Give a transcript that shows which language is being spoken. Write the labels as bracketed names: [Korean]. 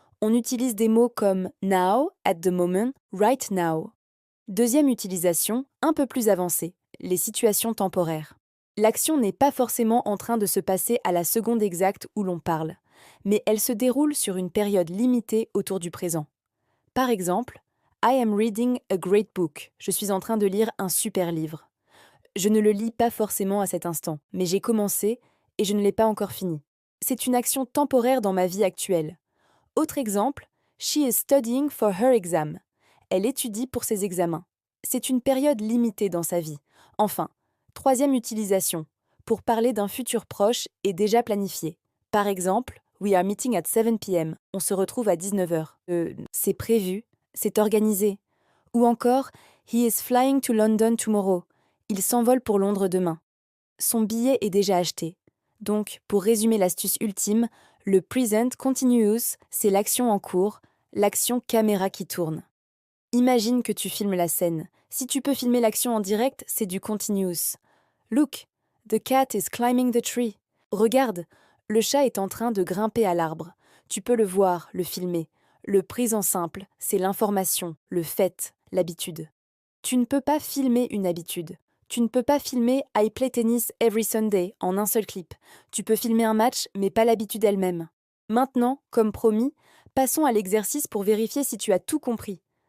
[French] On utilise des mots comme [English] now, at the moment, right now. [French] Deuxième utilisation, un peu plus avancée, les situations temporaires. L'action n'est pas forcément en train de se passer à la seconde exacte où l'on parle, mais elle se déroule sur une période limitée autour du présent. Par exemple, [English] I am reading a great book. [French] Je suis en train de lire un super livre. Je ne le lis pas forcément à cet instant, mais j'ai commencé et je ne l'ai pas encore fini. C'est une action temporaire dans ma vie actuelle. Autre exemple, [English] she is studying for her exam. [French] Elle étudie pour ses examens. C'est une période limitée dans sa vie. Enfin, troisième utilisation, pour parler d'un futur proche et déjà planifié. Par exemple, [English] we are meeting at 7 p.m. [French] On se retrouve à 19 heures. C'est prévu, c'est organisé. Ou encore, [English] he is flying to London tomorrow. [French] Il s'envole pour Londres demain. Son billet est déjà acheté. Donc, pour résumer l'astuce ultime, le present continuous, c'est l'action en cours, l'action caméra qui tourne. Imagine que tu filmes la scène. Si tu peux filmer l'action en direct, c'est du continuous. [English] Look, the cat is climbing the tree. [French] Regarde, le chat est en train de grimper à l'arbre. Tu peux le voir, le filmer. Le présent simple, c'est l'information, le fait, l'habitude. Tu ne peux pas filmer une habitude. Tu ne peux pas filmer [English] I play tennis every Sunday [French] en un seul clip. Tu peux filmer un match, mais pas l'habitude elle-même. Maintenant, comme promis, passons à l'exercice pour vérifier si tu as tout compris.